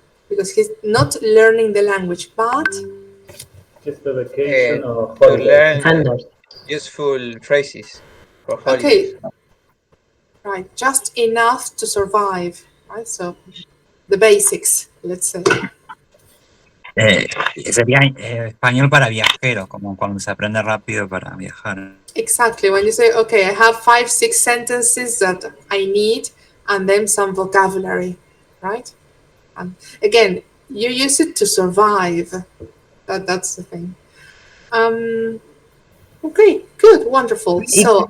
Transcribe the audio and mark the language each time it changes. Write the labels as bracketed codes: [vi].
[en] Because he's not learning the language, but just a vacation or To holiday. learn useful phrases for holidays. okay, right, just enough to survive, right? So the basics, let's say. [es] Sería español para viajeros, como cuando se aprende rápido para viajar. [en] Exactly. When you say, okay, I have 5, 6 sentences that I need, and then some vocabulary, right? And again, you use it to survive. That's the thing. Okay, good, wonderful. So